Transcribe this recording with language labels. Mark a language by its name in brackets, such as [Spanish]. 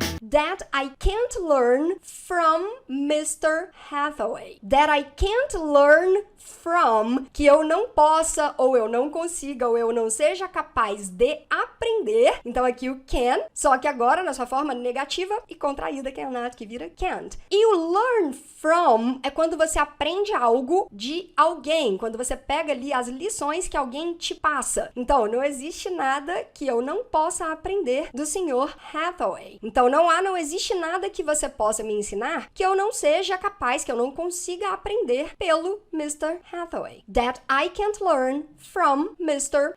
[English] That I can't learn from Mr. Hathaway. That I can't learn from, [Portuguese] que eu não possa, ou eu não consiga, ou eu não seja capaz de aprender. Então aqui o can, só que agora na sua forma negativa e contraída, cannot, que vira can't. E o learn from é quando você aprende algo de alguém, quando você pega ali as lições que alguém te passa. Então, não existe nada que eu não possa aprender do Sr. Hathaway. Então, não existe nada que você possa me ensinar que eu não seja capaz, que eu não consiga aprender pelo Mr. [English] Hathaway. That I can't learn from Mr.